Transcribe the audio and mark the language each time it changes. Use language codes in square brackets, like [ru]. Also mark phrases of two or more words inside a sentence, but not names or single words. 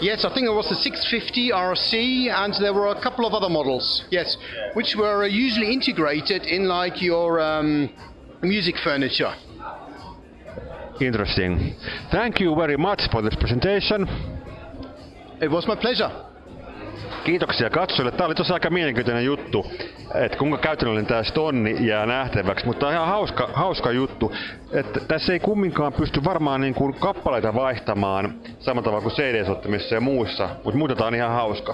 [en] Yes, I think there was the 650 RC, and there were a couple of other models. Yes, which were usually integrated in like your music furniture. Interesting. Thank you very much for this presentation. It was my pleasure. [fi] Kiitoksia katsojille. Tämä oli tosiaan aika mielenkiintoinen juttu, että kuinka käytännöllinen tämä sitten on, niin jää nähtäväksi. Mutta on ihan hauska juttu, että tässä ei kumminkaan pysty varmaan niin kuin kappaleita vaihtamaan samalla tavalla kuin CD-soittimissa ja muussa, mutta muuten tämä on ihan hauska.